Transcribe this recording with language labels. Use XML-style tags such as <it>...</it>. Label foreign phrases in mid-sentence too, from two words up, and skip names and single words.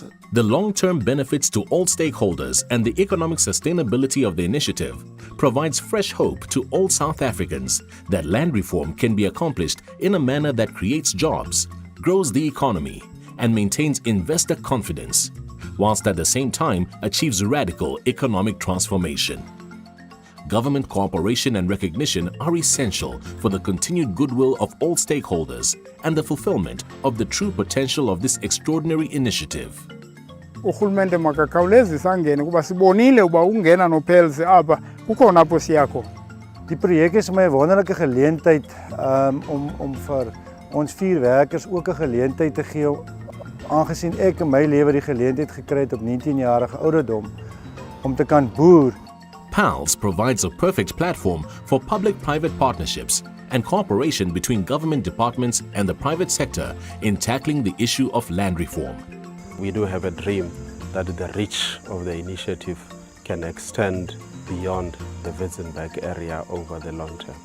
<en>The long-term benefits to all stakeholders and the economic sustainability of the initiative provides fresh hope to all South Africans that land reform can be accomplished in a manner that creates jobs, grows the economy, and maintains investor confidence, whilst at the same time achieves radical economic transformation. Government cooperation and recognition are essential for the continued goodwill of all stakeholders and the fulfillment of the true potential of this extraordinary initiative.</en> <xh>Urhulumente makakhawulezisa angene kuba sibonile uba ungena noPALS apha kukhona apho siyakho.</xh> <af>Die projek is my wonderlike geleentheid om vir ons 4 werkers ook 'n geleentheid te gee, aangesien ek in my lewe die geleentheid gekry het op 19-jarige ouderdom om te kan boer.</af> <en>PALS provides a perfect platform for public-private partnerships and cooperation between government departments and the private sector in tackling the issue of land reform. We do have a dream that the reach of the initiative can extend beyond the Witzenberg area over the long term.</en>